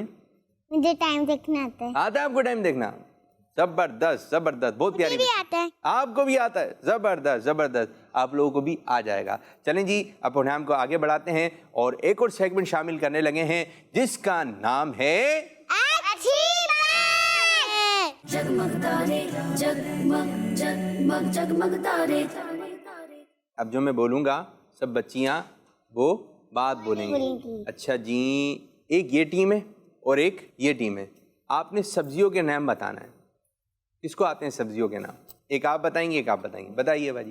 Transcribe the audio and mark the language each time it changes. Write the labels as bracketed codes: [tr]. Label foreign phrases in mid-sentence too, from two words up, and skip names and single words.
[ur] مجھے ٹائم دیکھنا آتا ہے. آتا ہے آپ کو ٹائم دیکھنا؟ زبردست زبردست، بہت پیاری. آتا ہے. آپ کو بھی آتا ہے؟ زبردست زبردست. آپ لوگوں کو بھی آ جائے گا. چلیں جی اب پروگرام کو آگے بڑھاتے ہیں اور ایک اور سیگمنٹ شامل کرنے لگے ہیں جس کا نام ہے جگمگ تارے جگمگ جگمگ جگمگ تارے. اب جو میں بولوں گا سب بچیاں وہ بات بولیں گی. اچھا جی، ایک یہ ٹیم ہے اور ایک یہ ٹیم ہے. آپ نے سبزیوں کے نام بتانا ہے. کس کو آتے ہیں سبزیوں کے نام؟ ایک آپ بتائیں گے, ایک آپ بتائیں گے. بتائیے باجی.